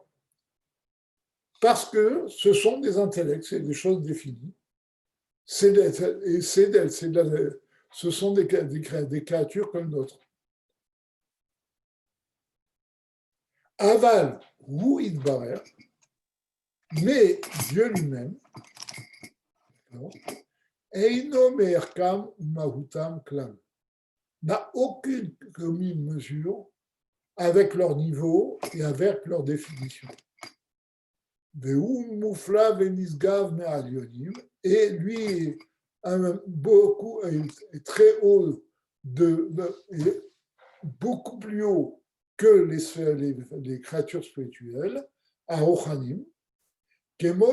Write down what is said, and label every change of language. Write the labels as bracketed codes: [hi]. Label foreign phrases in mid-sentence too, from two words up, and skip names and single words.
[fr] Parce que ce sont des intellects, c'est des choses définies. Ce sont des créatures comme d'autres. [he] אבל הוא יתברך, [fr] mais Dieu lui-même, [he] אינו מערכם מהותם כלל, [fr] n'a aucune commune mesure avec leur niveau et avec leur définition. Et lui est très haut, beaucoup plus haut que les créatures spirituelles, à Ochanim, et